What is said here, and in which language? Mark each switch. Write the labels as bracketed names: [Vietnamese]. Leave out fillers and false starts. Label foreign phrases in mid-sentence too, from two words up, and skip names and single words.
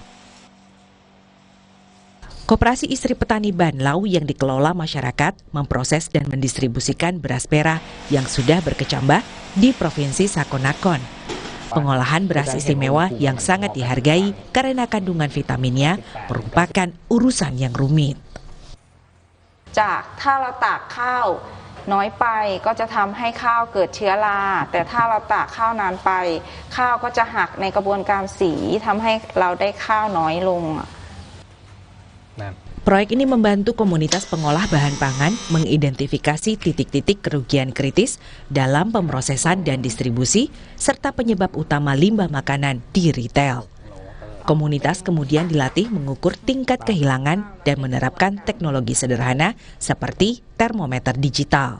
[Indonesian] Koperasi Istri Petani Banlau yang dikelola masyarakat memproses dan mendistribusikan beras merah yang sudah berkecambah di Provinsi Sakonakon. Pengolahan beras istimewa yang sangat dihargai karena kandungan vitaminnya merupakan urusan yang rumit. [Thai] ถ้าเราตากข้าวน้อยไปก็จะทำให้ข้าวเกิดเชื้อราแต่ถ้าเราตากข้าวนานไปข้าวก็จะหักในกระบวนการสีทำให้เราได้ข้าวน้อยลง [Indonesian] Proyek ini membantu komunitas pengolah bahan pangan mengidentifikasi titik-titik kerugian kritis dalam pemrosesan dan distribusi, serta penyebab utama limbah makanan di retail. Komunitas kemudian dilatih mengukur tingkat kehilangan dan menerapkan teknologi sederhana seperti termometer digital.